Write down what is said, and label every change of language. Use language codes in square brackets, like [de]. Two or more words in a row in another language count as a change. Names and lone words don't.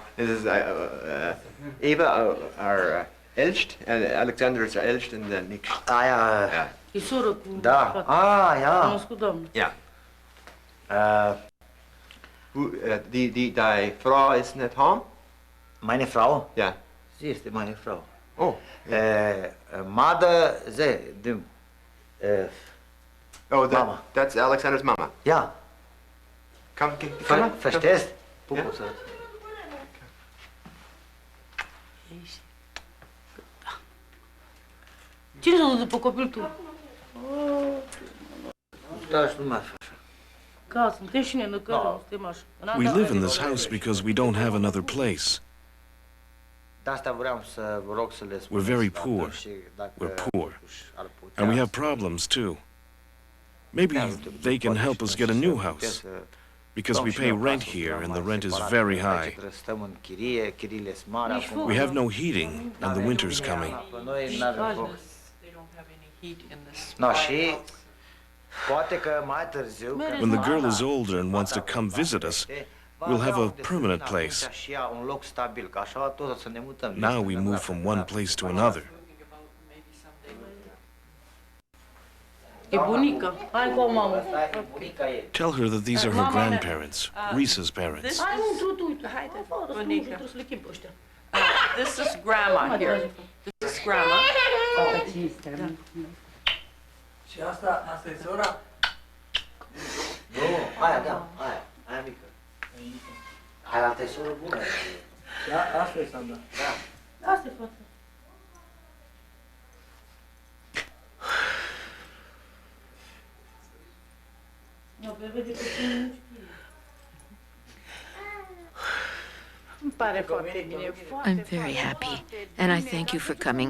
[de] Das ist Eva, our ältest, Alexander ist der älteste und der Nick. Ah, ja. Ja. Da. Ah, ja. Ja. Die Frau ist nicht heim? Meine Frau? Ja. Sie ist meine Frau. Oh. [en] Mother, Mama. That's Alexander's mama. [de] Ja. [en] Come. [de] Verstehst? Ja. [ro] Cine s-a dus după copil tu? Ca, suntem și ne năcărăm, suntem așa. [en] We live in this house because we don't have another place. We're very poor. We're poor. And we have problems too. Maybe they can help us get a new house. Because we pay rent here and the rent is very high. We have no heating and the winter's coming. They don't have any heat in this. When the girl is older and wants to come visit us, we'll have a permanent place. Now we move from one place to another. [ro] E bunica. Hai cu o mamă. [en] Tell her that these are her grandparents, Risa's parents. [ro] Hai, uite, haide. Bunica. [en] This is grandma here. This is grandma. [ro] Și asta e sora? Nu, aia mică. Aia altă e soră bună. Asta e Sandra. Da. Asta e fata. [en] I'm very happy, and I thank you for coming.